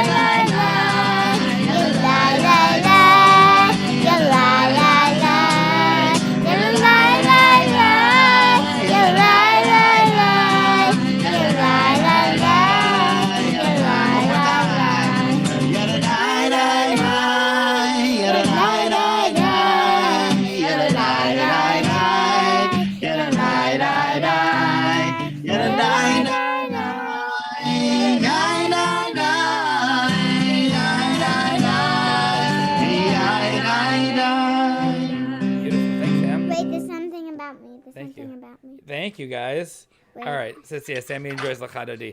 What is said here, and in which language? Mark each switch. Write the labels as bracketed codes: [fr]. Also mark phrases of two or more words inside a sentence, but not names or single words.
[en] Lai Lai Yolai Lai Lai Yolai Lai Lai Yolai Lai Lai Yolai Lai Lai Yolai Lai Lai Yolai Lai Lai Yadadai Dai Dai Yadadai Dai Dai Yadadai Dai Dai Yadadai Dai Dai Yadadai Dai Beautiful. Thanks, Sam. Wait, there's something about me. Thank you. About me. Thank you, guys. Wait. All right. So, yeah, Sammy enjoys Lachadodi.